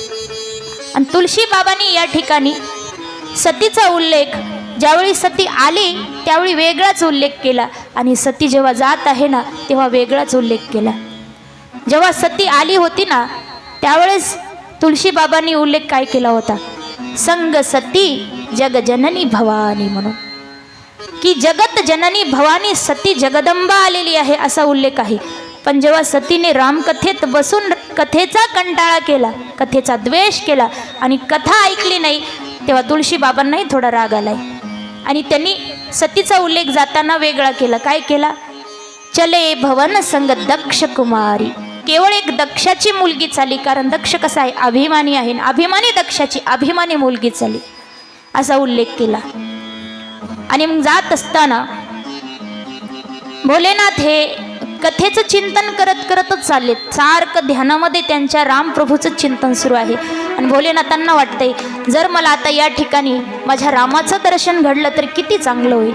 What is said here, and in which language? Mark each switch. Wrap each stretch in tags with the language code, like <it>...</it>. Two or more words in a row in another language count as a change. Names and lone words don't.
<mr>आणि तुळशी बाबांनी या ठिकाणी सतीचा उल्लेख, ज्यावेळी सती आली त्यावेळी वेगळाच उल्लेख केला, आणि सती जेव्हा जात आहे ना तेव्हा वेगळाच उल्लेख केला। जेव्हा सती आली होती ना त्यावेळेस तुळशी बाबांनी उल्लेख काय केला होता,</mr> <awa>संग सती जग जननी भवानी,</awa> <mr>म्हणून की जगत जननी भवानी सती जगदंबा आलेली आहे असा उल्लेख आहे। पण जेव्हा सतीने रामकथेत बसून कथेचा कंटाळा केला, कथेचा द्वेष केला आणि कथा ऐकली नाही, तेव्हा तुळशी बाबांनाही थोडा राग आलाय आणि त्यांनी सतीचा उल्लेख जाताना वेगळा केला। काय केला,</mr> <awa>चले भवन संग दक्ष कुमारी।</awa> <mr>केवळ एक दक्षाची मुलगी चाली, कारण दक्ष कसा आहे, अभिमानी आहे, अभिमानी दक्षाची अभिमानी मुलगी चाली असा उल्लेख केला। आणि मग जात असताना भोलेनाथ हे कथेचं चिंतन करत करतच चालले, सारखं ध्यानामध्ये त्यांच्या रामप्रभूचं चिंतन सुरू आहे। आणि भोलेनाथांना वाटतंय जर मला आता या ठिकाणी माझ्या रामाचं दर्शन घडलं तर किती चांगलं होईल।</mr>